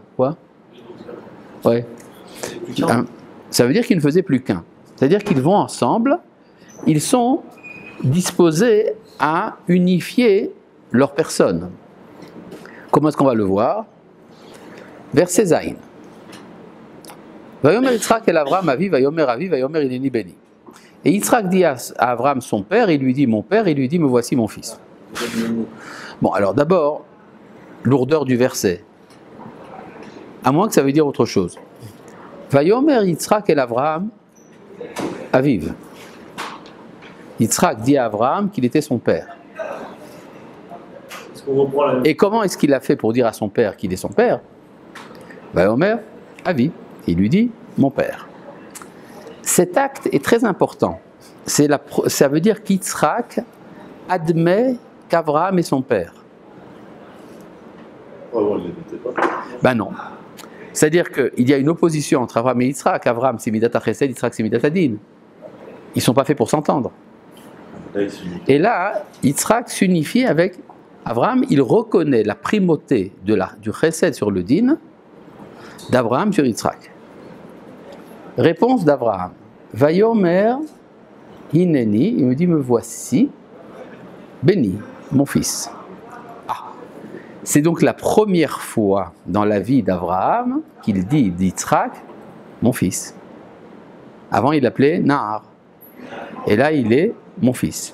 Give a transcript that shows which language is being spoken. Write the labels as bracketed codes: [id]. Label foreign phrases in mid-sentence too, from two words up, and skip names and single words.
[fr] Quoi? Ouais. Ça veut dire qu'ils ne faisaient plus qu'un. C'est-à-dire qu'ils vont ensemble, ils sont disposés à unifier leur personne. Comment est-ce qu'on va le voir? Verset Zayin. [he] ויאמר יצחק אל אברהם אבי, ויאמר הנני בני. [fr] Et Yitzhak dit à Avram son père, il lui dit mon père, il lui dit me voici mon fils. Bon, alors d'abord, lourdeur du verset. À moins que ça veut dire autre chose. [he] ויאמר יצחק אל אברהם אביו. [fr] Yitzhak dit à Avram qu'il était son père. Et comment est-ce qu'il a fait pour dire à son père qu'il est son père? [he] ויאמר אביו. [fr] Il lui dit mon père. Cet acte est très important. Ça veut dire qu'Yitzhak admet qu'Avraham est son père. Ben non. C'est-à-dire qu'il y a une opposition entre Avraham et Yitzhak. Avraham c'est [he] מידת החסד, [fr] Yitzhak c'est [he] מידת הדין. [fr] Ils ne sont pas faits pour s'entendre. Et là, Yitzhak s'unifie avec Avraham. Il reconnaît la primauté du Chesed sur le Din d'Avraham sur Yitzhak. Réponse d'Avraham. [he] ויאמר הנני, [fr] il me dit me voici, béni, mon fils. Ah, c'est donc la première fois dans la vie d'Avraham qu'il dit d'Yitzhak, mon fils. Avant il l'appelait Nahar. Et là il est mon fils.